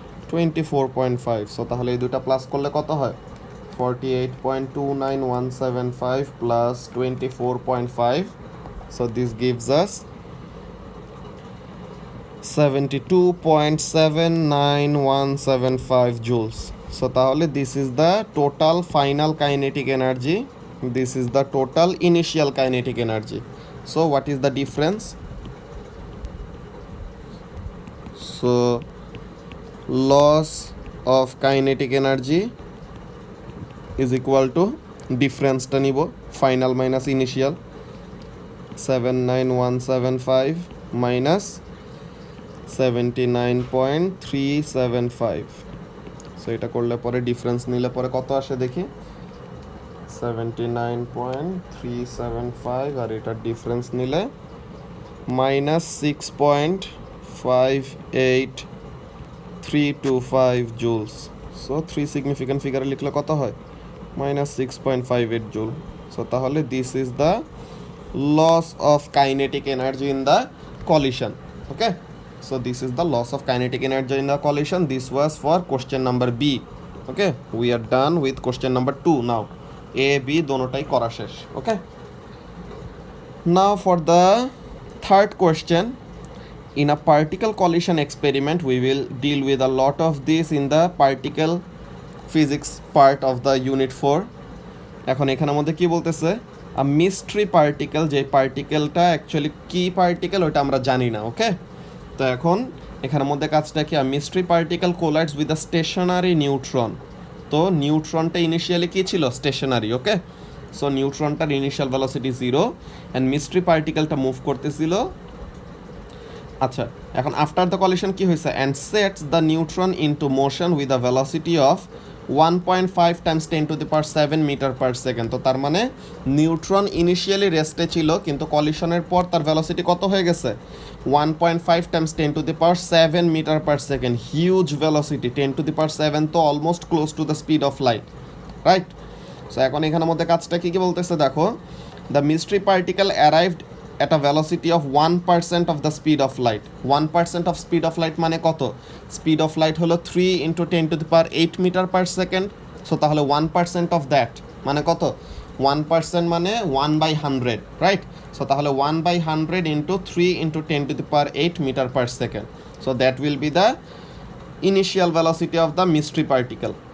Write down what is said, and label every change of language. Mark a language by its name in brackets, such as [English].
[English] 24.5, so [Bangla] তাহলে এই দুটা প্লাস করলে কত হয় [English] 48.29175 plus 24.5, so this gives us 72.79175 joules. So [Bangla] তাহলে [English] this is the total final kinetic energy, this is the total initial kinetic energy. So what is the difference? So loss of kinetic energy is equal to difference [Bangla] টা নিব [English] final minus initial 79175 minus 79.375, [Bangla] so এটা করলে পরে difference নিলে পরে কত আসে দেখি 79.375 আর এটার ডিফারেন্স নিলে -6.58325 জুলস। সো 3 সিগনিফিক্যান্ট ফিগারে লিখলে কত হয়? -6.58 জুল। [English] So তাহলে this is the loss of kinetic energy in the collision. Okay, so this is the loss of kinetic energy in the collision. This was for question number B. Okay, we are done with question number 2 now. [Bangla] A B donotai kora shesh. [English] Okay, now for the third question. In a particle collision experiment, we will deal with a lot of this in the particle physics part of the unit 4. [Bangla] এখন এখানের মধ্যে কি বলতেছে, [English] a mystery particle, [Bangla] যে পার্টিকেলটা actually কি particle ওটা আমরা জানি না। ওকে, তো এখন এখানের মধ্যে কাজটা কি, [English] A mystery particle collides with a stationary neutron. [Bangla] তো নিউট্রনটা ইনিশিয়ালি কি ছিল? Stationery. Okay, so নিউট্রনটার initial velocity 0 and mystery পার্টিকেলটা move করতেছিল। আচ্ছা, এখন [English] after the collision [Bangla] কি হয়েছে? [English] And sets the neutron into motion with a velocity of 1.5 times 10⁻7 metre per second. [Bangla] তো তার মানে নিউট্রন ইনিশিয়ালি রেস্টে ছিল, কিন্তু কলিশনের পর তার ভেলোসিটি কত হয়ে গেছে? [English] 1.5 times 10⁻7 metre per second. Huge velocity, [Bangla] 10⁻7 তো [English] Almost close to the speed of light, right? [Bangla] So এখন এখানের মধ্যে কাজটা কী কী বলতেছে দেখো, [English] The mystery particle arrived at a velocity of 1% of the speed of light. 1% of speed of light [Bangla] মানে কত? [English] Speed of light [Bangla] হলো [English] 3 × 10⁸ metre per second. [Bangla] সো তাহলে 1% of that মানে কত? 1% মানে 1/100, রাইট? [English] So তাহলে 1/100 × 3 × 10⁸ metre per second. So that will be the initial velocity of the mystery particle.